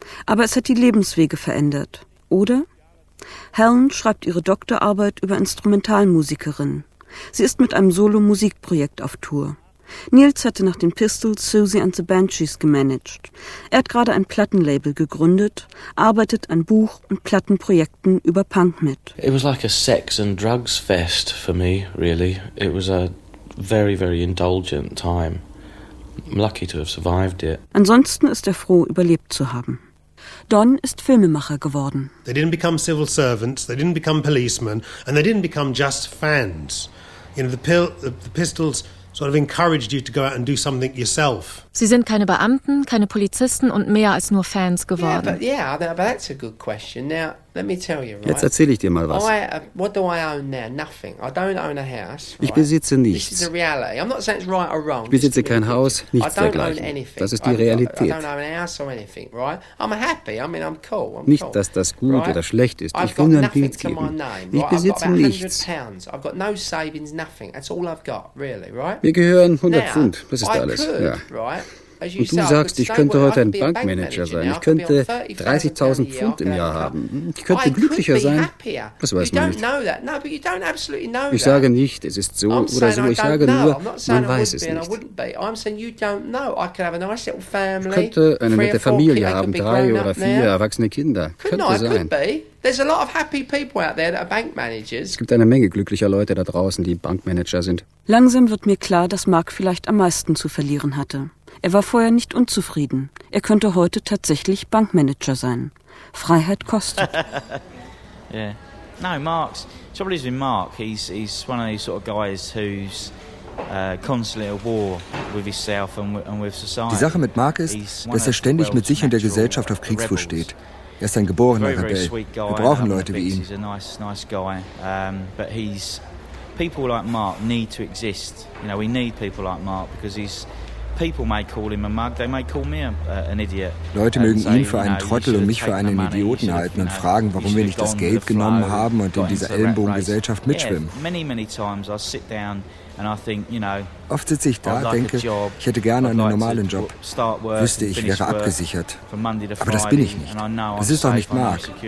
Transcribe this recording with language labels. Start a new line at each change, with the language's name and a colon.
German: Aber es hat die Lebenswege verändert, oder? Helen schreibt ihre Doktorarbeit über Instrumentalmusikerinnen. Sie ist mit einem Solo-Musikprojekt auf Tour. Nils hatte nach den Pistols Susie and the Banshees gemanagt. Er hat gerade ein Plattenlabel gegründet, arbeitet an Buch- und Plattenprojekten über Punk mit.
English: It was like a sex and drugs fest for me, really. It was a very, very indulgent time. I'm lucky to have survived it.
German: Ansonsten ist er froh, überlebt zu haben. Don ist Filmemacher geworden.
English: They didn't become civil servants, they didn't become policemen, and they didn't become just fans. You know, the Pistols sort of encouraged you to go out and do something yourself.
German: Sie sind keine Beamten, keine Polizisten und mehr als nur Fans geworden.
English: Yeah, but that's a good question. Now, let me tell you, right?
German: Jetzt erzähle ich dir mal was.
English: What do I own now? Nothing. I don't own a house. Right?
German: Ich besitze nichts.
English: This is the reality. I'm not saying it's right or wrong.
German: Ich besitze kein Haus, nichts dergleichen. Das ist die Realität.
English: I don't own a house or anything, right? I'm happy. I mean, I'm cool.
German: Nicht, dass das gut
English: right?
German: oder schlecht ist. Ich will nur ein Bild geben. Ich besitze nichts.
English: I've got no savings, nothing. That's all I've got, really, right?
German: Mir gehören 100 Pfund. Das ist alles.
English: Could,
German: ja.
English: Right?
German: Und du sagst, ich könnte heute ein Bankmanager sein. Ich könnte 30.000 Pfund im Jahr haben. Ich könnte glücklicher sein. Das weiß man nicht. Ich sage nicht, es ist so oder so. Ich sage nur, man weiß es nicht. Ich könnte eine nette Familie haben, 3 oder 4 erwachsene Kinder. Könnte sein.
English: There's a lot of happy people out there that are bank managers.
German: Es gibt eine Menge glücklicher Leute da draußen, die Bankmanager sind. Langsam wird mir klar, dass Mark vielleicht am meisten zu verlieren hatte. Er war vorher nicht unzufrieden. Er könnte heute tatsächlich Bankmanager sein. Freiheit kostet.
English: Yeah. No, Mark's trouble is with Mark. He's one of these sort of guys who's
German: Die Sache mit Mark ist, dass er ständig mit sich und der Gesellschaft auf Kriegsfuß steht. Er ist ein geborener Rebell. Wir brauchen Leute wie ihn.
English: People like Mark need to exist. You know, we need people like Mark because he's people may call him a mug, they may call me an idiot.
German: Leute mögen ihn für einen Trottel und mich für einen Idioten halten und fragen, warum wir nicht das Geld genommen haben und in dieser Ellenbogengesellschaft mitschwimmen.
English: Many times I sit down and I think, you know,
German: oft sitze ich da, denke, ich hätte gerne einen normalen Job. Wüsste ich, wäre abgesichert. Aber das bin ich nicht. Das ist doch nicht Mark.